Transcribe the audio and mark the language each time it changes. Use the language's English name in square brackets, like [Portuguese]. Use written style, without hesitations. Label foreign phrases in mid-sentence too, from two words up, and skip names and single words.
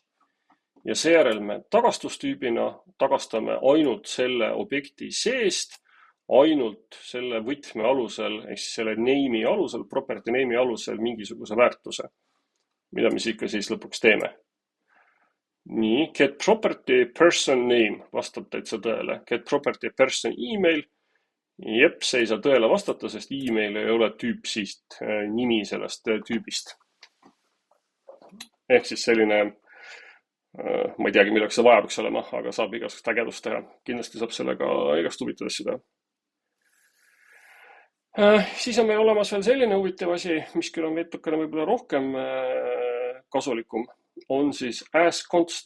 [Estonian] Ja seejärel me tagastustüübina tagastame ainult selle objekti seest, ainult selle võtme alusel, ehk siis selle name'i alusel, [English] property name'i [Estonian] alusel mingisuguse väärtuse, mida me ikka siis lõpuks teeme. Nii, [English] get property person name [Estonian] vastab täitsa tõele. [English] Get property person email. [Estonian] Jep, see ei saa tõele vastata, sest email ei ole tüüp siit nimi sellest tüübist. Ehk siis selline, ma ei teagi, milleks see vaja peaks olema, aga saab igasugust ägedust teha. Kindlasti saab sellega igast huvitav asju teha. Siis on meil olemas veel selline huvitav asi, mis küll on vetukene võib-olla rohkem kasulikum, on siis asConst.